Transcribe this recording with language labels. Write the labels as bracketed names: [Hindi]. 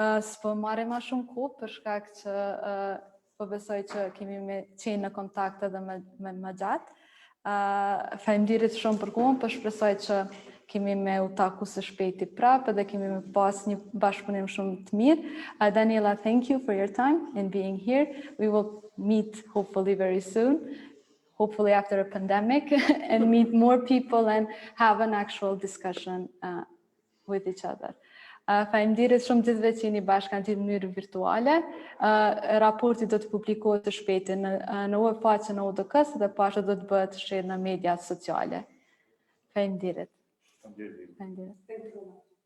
[Albanian] S'po marrim ma shumë kohë për shkak që po besoj që kemi me qenë në kontakt edhe me gjatë. Faleminderit shumë për kohën, po shpresoj që kemi me u taku së shpejti prapë dhe kemi me pas një bashkëpunim shumë të mirë. [English] Daniela, thank you for your time and being here. We will meet hopefully very soon, hopefully after a pandemic, and meet more people and have an actual discussion with each other. [Albanian] Faleminderit shumë gjithëve që jeni bashkë në mënyrë virtuale. Raporti do të publikohet së shpejti në webfaqen e ODK-s dhe pastaj do të bëhet shërë në mediat sociale. Faleminderit. Faleminderit.